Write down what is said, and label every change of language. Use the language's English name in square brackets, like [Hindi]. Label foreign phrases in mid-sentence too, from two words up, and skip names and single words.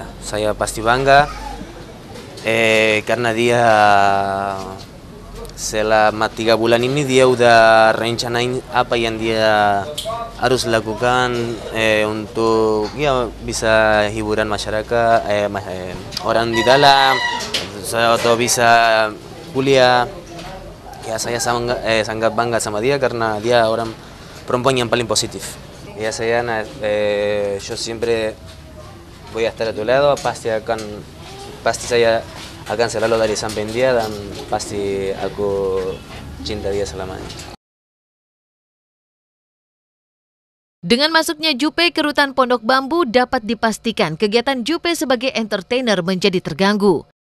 [Indonesian] Saya pasti bangga karena dia selama 3 bulan ini dia udah rencanain apa yang dia harus lakukan untuk ya bisa hiburan masyarakat, orang di dalam, atau bisa kuliah. Ya saya sangat bangga sama dia karena dia orang perempuan yang paling positif. Ya saya [Spanish] yo siempre voy a estar a tu lado, [Indonesian] pasti saya akan selalu dari samping dia dan pasti aku cinta dia selamanya. Dengan masuknya Jupe ke rutan Pondok Bambu dapat dipastikan kegiatan Jupe sebagai entertainer menjadi terganggu.